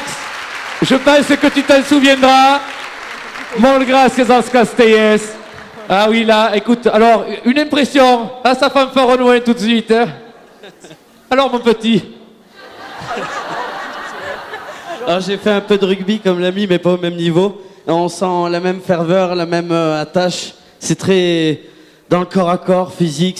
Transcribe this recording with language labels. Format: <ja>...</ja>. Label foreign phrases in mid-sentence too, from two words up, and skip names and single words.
<fr>Je pense que tu t'en souviendras.</fr> <ca>Molt gracias als castellers.</ca> <fr>Ah oui là, écoute, alors une impression. Ah, ça fanfare au loin tout de suite. Hein. Alors mon petit. Alors j'ai fait un peu de rugby comme l'ami, mais pas au même niveau. On sent la même ferveur, la même attache. C'est très dans le corps à corps, physique.</fr>